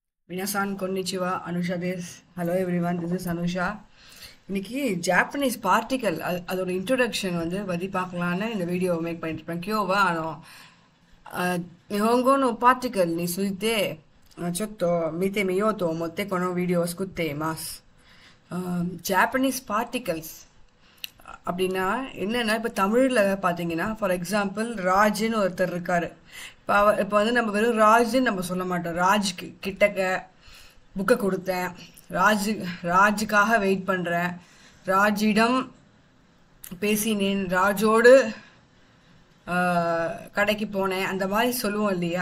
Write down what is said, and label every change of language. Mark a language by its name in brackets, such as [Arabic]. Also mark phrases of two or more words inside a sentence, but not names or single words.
[Japanese] みなさん こんにちは, [English] Anusha this. Hello everyone, this is Anusha. [Tamil] இன்னைக்கு [English] Japanese particle [Tamil] அதோட இன்ட்ரோடக்ஷன் பற்றி பார்க்கலான்னு இந்த [English] video make [Tamil] பண்ணிட்டுருப்பேன். [Japanese] きょうは 日本語 の パーティクル についてちょっと見てみようと思ってこのビデオを作っています。 [English] Japanese particles [Tamil] அப்படின்னா என்னென்னா, இப்போ தமிழில் பார்த்தீங்கன்னா [English] for example [Tamil] ராஜ்னு ஒருத்தர் இருக்கார். இப்போ நம்ம வெறும் ராஜ்னு நம்ம சொல்ல மாட்டோம். ராஜ் கிட்டக்க புக்கை கொடுத்தேன், ராஜுக்காக வெயிட் பண்ணுறேன், ராஜிடம் பேசினேன், ராஜோடு கடைக்கு போனேன், அந்த மாதிரி சொல்லுவோம் இல்லையா.